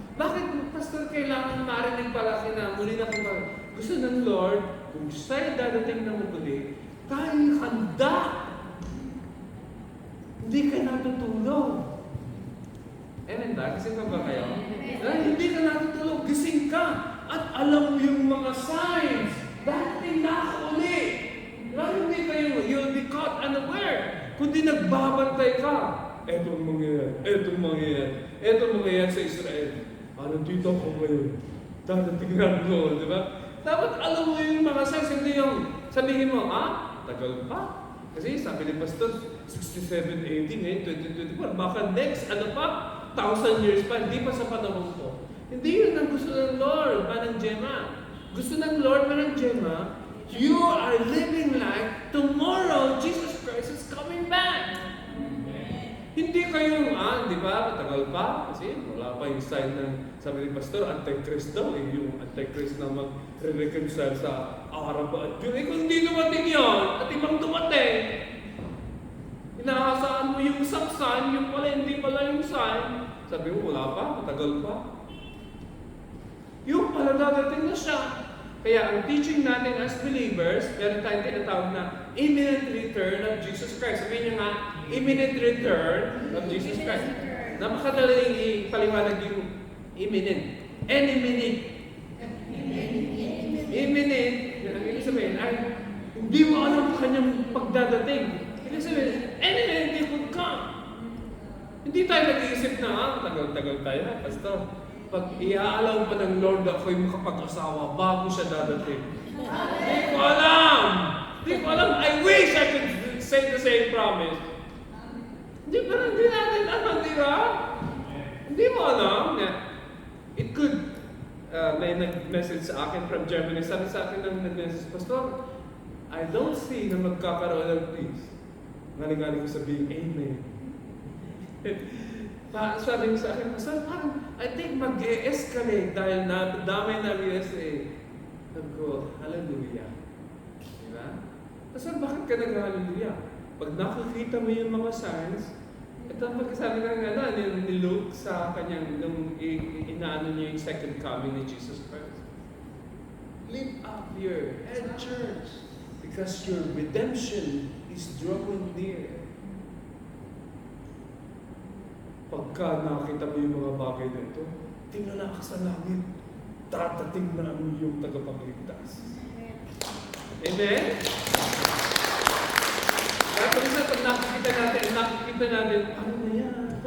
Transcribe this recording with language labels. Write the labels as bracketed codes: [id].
[tl] Bakit, Pastor, kailangan marinig pala na muli na kung gusto ng Lord, kung siya'y dadating na muli, tayo handa. Hindi ka natutulog. Amen ba? Gising ka ba kayo? Hindi ka natutulog. Gising ka. At alam mo yung mga signs. Dadating na ako uli. Hindi kayo, [en] you'll be caught unaware. [tl] Kundi nagbabantay ka. Etong mangyayari sa Israel. Dito ako ngayon. Dadating na ako, di ba? Dapat alam mo yung mga signs, hindi yung sabihin mo, tagal pa. Kasi sabi ni Pastor, 67 AD ngayon, 2024. Baka next, 1,000 years pa, hindi pa sa panahon ko. Hindi yun ang gusto ng Lord, Manang Gemma. Gusto ng Lord, [en] Manang Gemma, you are living like tomorrow, Jesus Christ is coming back. [tl] Hindi kayong, di ba, matagal pa. Kasi wala pa yung sign ng, sabi ni Pastor, Antichrist daw. Yung Antichrist na mag-reconcile sa Arab at Jew. Kung hindi dumating yun, at ibang dumating, inaasahan mo yung isang sign, yung pala hindi pala yung sign. Sabi mo, wala pa, matagal pa. Yung pala dadating na siya. Kaya ang teaching natin [en] as believers, [tl] meron tayong tinatawag na [en] imminent return of Jesus Christ. [tl] Sabihin niyo nga, [en] imminent return of Jesus Christ. [tl] Napakadaling ipaliwanag yung [en] imminent. Any minute. [tl] Imminent. Ang ibig sabihin ay, hindi mo alam kanyang pagdadating. Ibig sabihin, [en] any minute it would come. [tl] Hindi tayo nag-iisip na, tagal-tagal tayo, Pastor. Pag iaalaw pa ng Lord ako'y makapag-asawa bago siya dadating. Hindi ko alam! [en] I wish I could say the same promise. [tl] Hindi natin alam, di ba? Hindi mo alam. [en] It could, [tl] may nag-message sa akin from Germany. Sabi sa akin ng nag-message, Pastor, [en] I don't see [tl] na magkakaroon ng peace. Galing-galing ko sabihin, Amen. Sabi niya sa akin, Pastor, [en] I think [tl] mag-e-escalate dahil damay na USA. Sabi ko, hallelujah. Diba? Pastor, bakit ka nag-hallelujah? Pag nakikita mo yung mga signs, ito ang pagkasabi ni Luke sa kanyang, nung inaano niya yung second coming ni Jesus Christ. [en] Lift up your head, church, because your redemption is drawing near. [tl] Pagka nakita mo yung mga bagay na ito, tingnan ka sa langit, dadating na ang iyong tagapagligtas. Amen? Kaya minsan pag nakikita natin, ano na yan?